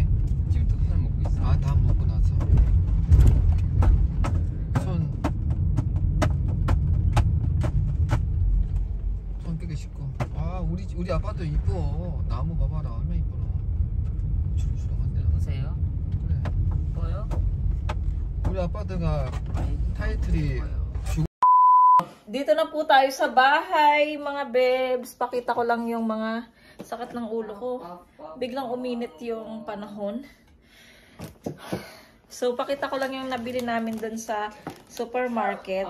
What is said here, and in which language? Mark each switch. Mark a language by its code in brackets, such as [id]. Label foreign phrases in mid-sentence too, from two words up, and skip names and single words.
[ko] 지금 떡살 먹고 있어. 아, 다 먹고 나서. 손 깨끗이 씻고. 아, 우리 아파트 이뻐. 나무 봐봐라, 얼마나 이쁘노. 주렁주렁한데. 보세요. 그래. 보여? 우리 우리 아파트가 타이틀이 [tl] Dito na po tayo sa bahay, mga bebs. Pakita ko lang yung mga sakit ng ulo ko. Biglang uminit yung panahon. So, pakita ko lang yung nabili namin dun sa supermarket.